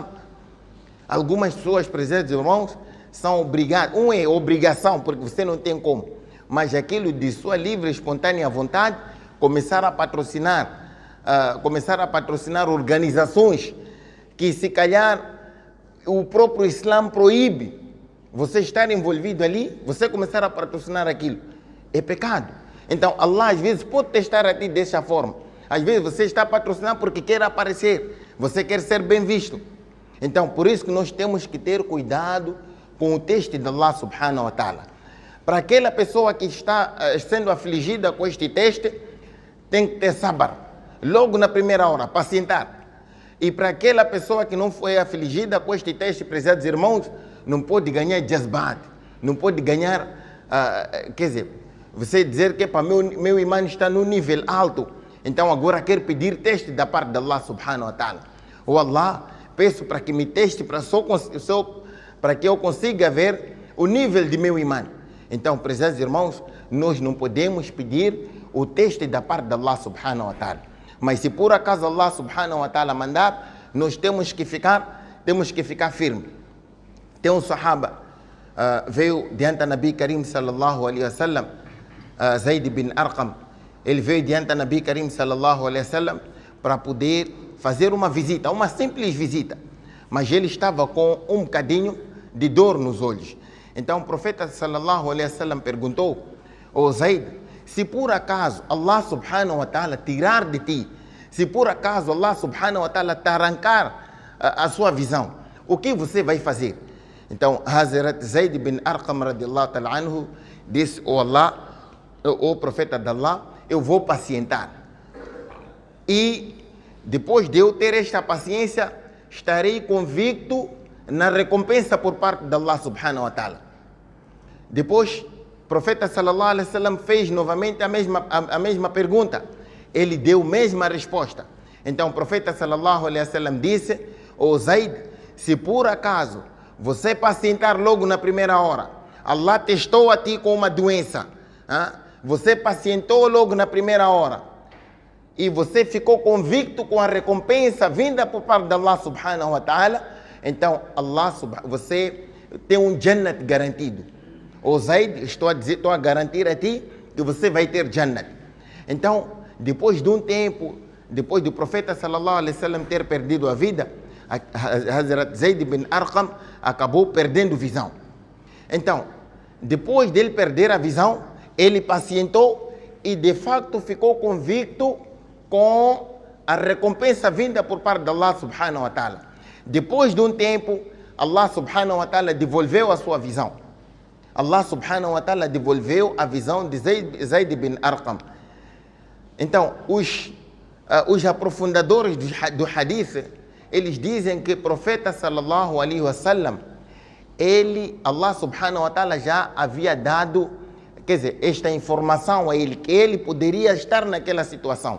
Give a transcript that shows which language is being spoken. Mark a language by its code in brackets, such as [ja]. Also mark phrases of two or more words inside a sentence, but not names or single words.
[pt] Algumas pessoas, prezados irmãos, são obrigadas, é obrigação, porque você não tem como, mas aquilo de sua livre, espontânea vontade, começar a patrocinar organizações que, se calhar, o próprio Islã proíbe você estar envolvido ali, você começar a patrocinar aquilo. É pecado. Então, Allah às vezes pode testar a ti dessa forma. Às vezes você está patrocinando porque quer aparecer, você quer ser bem visto. Então, por isso que nós temos que ter cuidado com o teste de [ar] الله سبحانه وتعالى. [pt] Para aquela pessoa que está sendo afligida com este teste, tem que ter sabar. Logo na primeira hora, pacientar. E para aquela pessoa que não foi afligida com este teste, prezados irmãos, não pode ganhar jazbat, não pode ganhar, quer dizer, você dizer que para meu imã está no nível alto, então agora quero pedir teste da parte de [ar] الله سبحانه وتعالى. [pt] Ou Allah, peço para que me teste para que eu consiga ver o nível de meu imã. Então, prezados irmãos, nós não podemos pedir o teste da parte de [ar] الله سبحانه وتعالى. [pt] Mas se por acaso [ar] الله سبحانه وتعالى [pt] mandar, nós temos que ficar firme. Tem um sahaba, veio diante do [ar] نبي كريم صلى الله عليه وسلم, [pt] Zayd bin Arqam. Ele veio diante do [ar] نبي كريم صلى الله عليه وسلم [pt] para poder fazer uma visita, uma simples visita. Mas ele estava com um bocadinho de dor nos olhos. Então o profeta [ar] صلى الله عليه وسلم [pt] perguntou: "Ó Zayd, se por acaso [ar] الله سبحانه وتعالى [pt] tirar de ti, se por acaso [ar] الله سبحانه وتعالى [pt] te arrancar a sua visão, o que você vai fazer?" Então Hazrat Zayd bin Arqam [ar] رضي الله تعالى عنه [pt] disse: "Ó Allah, o profeta de Allah, eu vou pacientar. E depois de eu ter esta paciência, estarei convicto na recompensa por parte de [ar] الله سبحانه وتعالى." [pt] Depois, o profeta [ar] صلى الله عليه وسلم [pt] fez novamente a mesma pergunta. Ele deu a mesma resposta. Então o profeta [ar] صلى الله عليه وسلم [pt] disse: "Ó Zayd, se por acaso você pacientar logo na primeira hora, Allah testou a ti com uma doença, você pacientou logo na primeira hora e você ficou convicto com a recompensa vinda por parte de [ar] الله سبحانه وتعالى, [pt] então você tem um Jannat garantido. Ó Zayd, estou a garantir a ti que você vai ter Jannat." Então, depois de um tempo, depois do profeta [ar] صلى الله عليه وسلم [pt] ter perdido a vida, Hazrat Zayd bin Arqam acabou perdendo visão. Então, depois dele perder a visão, ele pacientou e de facto ficou convicto com a recompensa vinda por parte de [ar] الله سبحانه وتعالى. [pt] Depois de um tempo, [ar] الله سبحانه وتعالى [pt] devolveu a sua visão. [ar] الله سبحانه وتعالى [pt] devolveu a visão de Zayd bin Arqam. Então, os aprofundadores do hadith, eles dizem que o profeta [ar] صلى الله عليه وسلم, الله سبحانه وتعالى [pt] já havia dado, quer dizer, esta informação a ele, que ele poderia estar naquela situação.